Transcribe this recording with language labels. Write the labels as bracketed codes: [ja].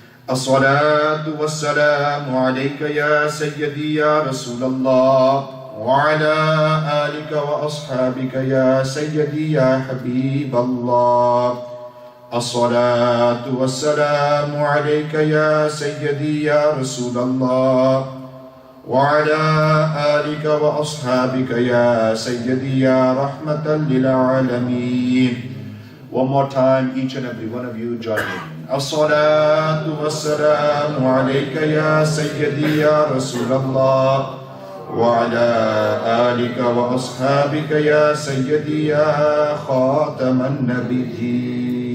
[ar] الصلاة والسلام عليك يا سيدي يا رسول الله وعلى آلك وأصحابك يا سيدي يا حبيب الله. الصلاة والسلام عليك يا سيدي يا رسول الله وعلى آلك وأصحابك يا سيدي يا رحمة للعالمين. [en] One more time, each and every one of you join in. [ar] الصلاة والسلام عليك يا سيدي يا رسول الله وعلى آلك وأصحابك يا سيدي يا خاتم النبيين.